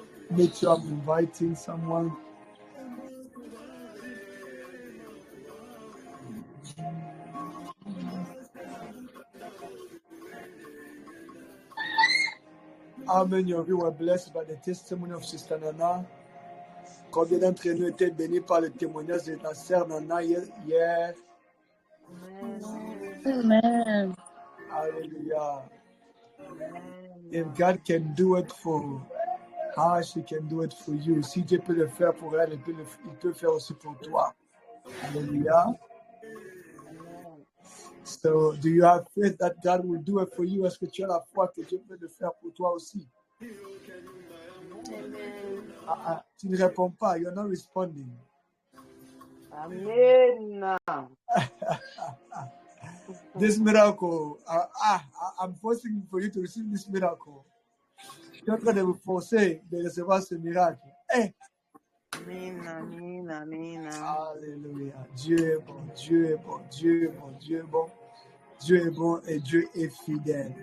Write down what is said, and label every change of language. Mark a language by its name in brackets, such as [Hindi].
[English] Make sure I'm inviting someone. How many of you were blessed by the testimony of Sister Nana? [French] Combien d'entre nous étaient bénis par le témoignage de la sœur Nana hier? Amen. Hallelujah. [English] If God can do it for her, she can do it for you. [French] Si Dieu peut le faire pour elle, il peut le faire aussi pour toi. Hallelujah. [English] So, do you have faith that God will do it for you? [French] Est-ce que tu as la foi que Dieu peut le faire pour toi aussi? Amen. Tu ne réponds pas. [English] You're not responding. Amen. This miracle, I'm forcing for you to receive this miracle. [French] Je suis en train de vous forcer de recevoir ce miracle. Hey. Amen, amen, amen. Alléluia. Dieu est bon, Dieu est bon, Dieu est bon, Dieu est bon. Dieu est bon et Dieu est fidèle.